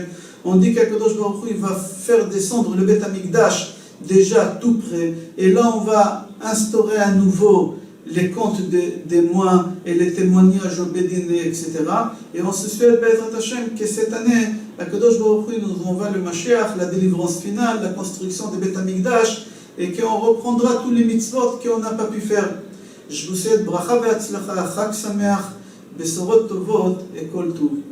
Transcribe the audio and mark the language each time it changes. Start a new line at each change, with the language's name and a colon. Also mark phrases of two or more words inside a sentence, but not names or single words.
French: On dit qu'
Hebrew: הקדוש ברוך הוא,
French: il va faire descendre le
Hebrew: בית המקדש
French: déjà tout près, et là on va instaurer à nouveau les comptes des mois et les témoignages au Bédin, etc. Et on se souhaite,
Hebrew: בעזרת השם,
French: que cette année,
Hebrew: הקדוש ברוך הוא
French: nous envoie le Mashiach, la délivrance finale, la construction des
Hebrew: בית המקדש,
French: et qu'on reprendra tous les mitzvot qu'on n'a pas pu faire. Je vous souhaite
Hebrew: ברכה והצלחה, חג שמח, בשורות טובות וכל טוב.